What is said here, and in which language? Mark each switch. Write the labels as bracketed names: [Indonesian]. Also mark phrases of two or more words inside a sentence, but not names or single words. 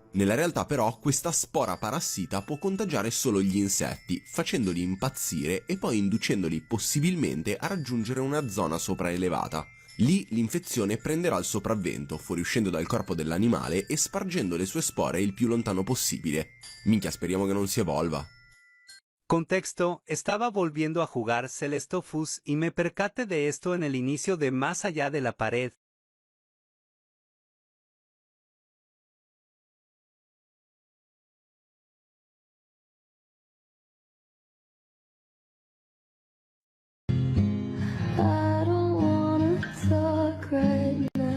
[Italian] Nella realtà però questa spora parassita può contagiare solo gli insetti, facendoli impazzire e poi inducendoli possibilmente a raggiungere una zona sopraelevata. Lì l'infezione prenderà il sopravvento, fuoriuscendo dal corpo dell'animale e spargendo le sue spore il più lontano possibile. Minchia, speriamo che non si evolva. [Spanish] Contexto, estaba volviendo a jugar Celestofus y me percaté de esto en el inicio de Más allá de la pared. [English] I don't wanna talk right now.